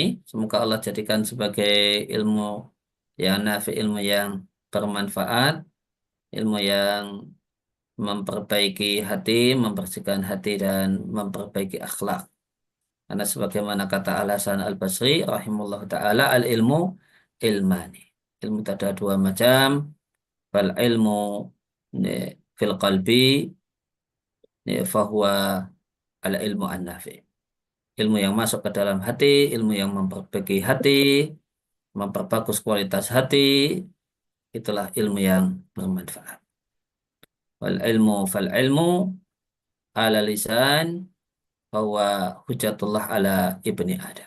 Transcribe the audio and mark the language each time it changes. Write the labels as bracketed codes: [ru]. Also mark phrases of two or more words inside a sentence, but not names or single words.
[id] Semoga Allah jadikan sebagai ilmu yang nafi, ilmu yang bermanfaat, ilmu yang memperbaiki hati, membersihkan hati, dan memperbaiki akhlak. Karena sebagaimana kata Al-Hasan Al-Basri, [ar] رحمه الله تعالى, العلم علمان. [id] Ilmu itu ada dua macam. [ar] فالعلم في القلب فهو العلم النافع. [id] Ilmu yang masuk ke dalam hati, ilmu yang memperbaiki hati, memperbagus kualitas hati, itulah ilmu yang bermanfaat. [ar] فالعلم على لسان bahwa حجة الله على ابن آدم.